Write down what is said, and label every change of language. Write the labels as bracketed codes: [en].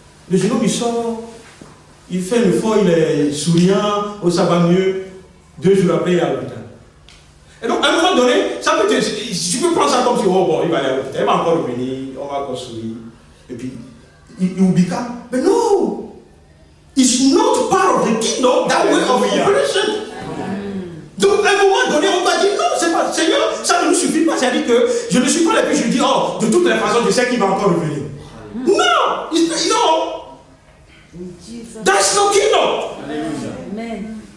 [fr] Le jeune homme, il sort, il fait le fort, il est souriant, oh, ça va mieux. 2 jours après, il est à l'hôpital. Et donc, à un moment donné, ça peut être, tu peux prendre ça comme si, oh bon, il va aller à l'hôpital, il va encore revenir, on va encore sourire. Et puis, il oublie ça. Mais non! [en] It's not part of the kingdom, that way of operation. [fr] Donc, à un moment donné, on va dire, non, c'est pas, Seigneur, ça ne nous suffit pas. C'est-à-dire que je ne suis pas là, puis je dis, oh, de toutes les façons, je sais qu'il va encore revenir. Non! Non! [en] That's no kingdom! Amen.